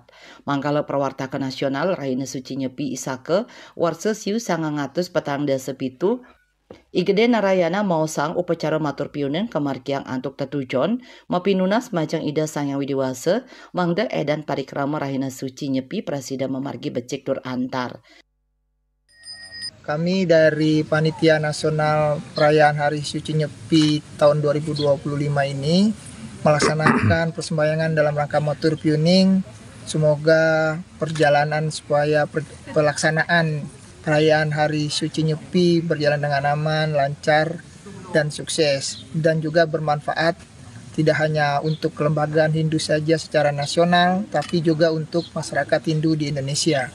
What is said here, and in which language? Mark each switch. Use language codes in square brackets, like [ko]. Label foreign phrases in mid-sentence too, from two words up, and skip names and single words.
[ban] Mangkala Prawartaka Nasional Rahina Suci Nyepi Isaka Warsa Siu Sangangatus Petang Dasa Pitu Igede Narayana mausang upacara matur piunen kemargiang antuk tetujon mapinunas majang ida Sangyang Widiwasa mangda edan parikrama Rahina Suci Nyepi presida memargi becik tur antar. [id] Kami dari Panitia Nasional Perayaan Hari Suci Nyepi tahun 2025 ini melaksanakan persembahyangan dalam rangka [ban] matur piuning. [id] Semoga perjalanan supaya pelaksanaan perayaan Hari Suci Nyepi berjalan dengan aman, lancar, dan sukses. Dan juga bermanfaat tidak hanya untuk kelembagaan Hindu saja secara nasional, tapi juga untuk masyarakat Hindu di Indonesia.